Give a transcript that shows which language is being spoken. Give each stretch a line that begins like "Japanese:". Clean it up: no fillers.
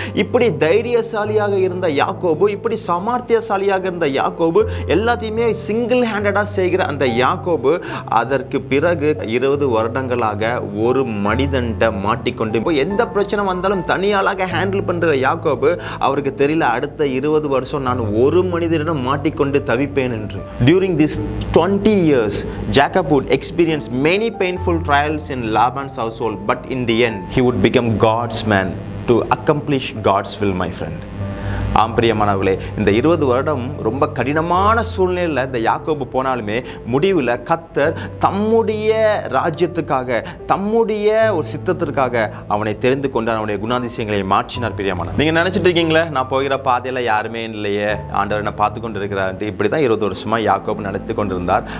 Tamil: இப்படி தைரியசாலியாக இருந்த யாக்கோபு, இப்படி சமார்த்தியசாலியாக இருந்த யாக்கோபு, எல்லாத்தையுமே
English: single ஹேண்டடா
Tamil: செய்கிற அந்த யாக்கோபு அதற்கு பிறகு 20 வருடங்களாக ஒரு மனிதன்ட்ட மாட்டிக்கொண்டு எந்த பிரச்சனை வந்தாலும் தனியாளாக ஹேண்டில் பண்ற யாக்கோபு அவருக்கு தெரியல, அடுத்த 20 வருஷம் நான் ஒரு மனிதனிடம் மாட்டிக்கொண்டு தவிப்பேன் என்று.
English: During this 20 years Jacob would experience many painful trials in Laban's household, but in the end he would become God's man to accomplish God's will, my friend.
Tamil: ஆம்பிரியமானவர்களே, இந்த 20 வருடம் ரொம்ப கடினமான சூழ்நிலையில் இந்த யாக்கோபு போனாலுமே முடிவில் கர்த்தர் தம்முடைய ராஜ்யத்துக்காக, தம்முடைய ஒரு சித்தத்திற்காக அவனை தெரிந்து கொண்டு அவனுடைய குணாதிசயங்களை மாற்றினார். பிரியமான, நீங்க நினைச்சிட்டு இருக்கீங்களே, நான் போகிற பாதையில யாருமே இல்லையே, ஆண்டவர் என்ன பார்த்து கொண்டு இருக்கிறார், இப்படிதான் 20 வருஷமா யாக்கோபு நடத்தி கொண்டிருந்தார்.